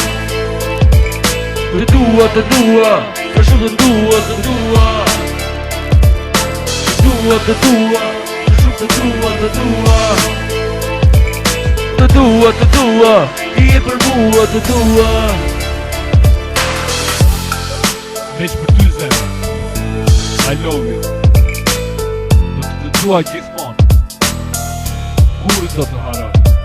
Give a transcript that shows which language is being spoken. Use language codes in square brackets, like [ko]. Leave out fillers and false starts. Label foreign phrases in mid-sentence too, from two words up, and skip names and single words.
[sq] Të dua, sa shumë të dua, të dua. Të dua, sa shumë të dua, të dua. Të dua, ti je për mua, të dua. Veç për ty zemë, [en] I love you. [sq] Do të dua gjithmonë, kur do të haroj.